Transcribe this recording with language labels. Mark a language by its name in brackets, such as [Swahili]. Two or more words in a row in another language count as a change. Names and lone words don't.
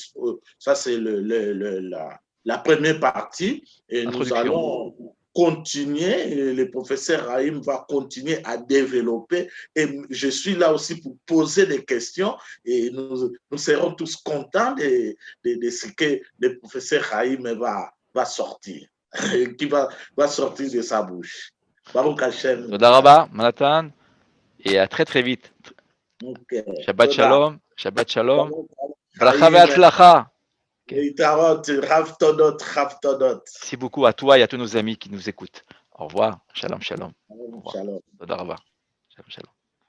[French] ça c'est la première partie et nous allons continuer, le professeur Haïm va continuer à développer et je suis là aussi pour poser des questions et nous serons tous contents de ce que le professeur Haïm va sortir, qui va sortir de sa bouche. [Hebrew] ברוך השם. [French] Manhattan. Et à très très vite. Okay. [Hebrew] שבת שלום. שבת שלום. ברכה והצלחה. [French] Merci beaucoup à toi et à tous nos amis qui nous écoutent. Au revoir. [Hebrew] שלום, שלום. Shalom. שלום, שלום.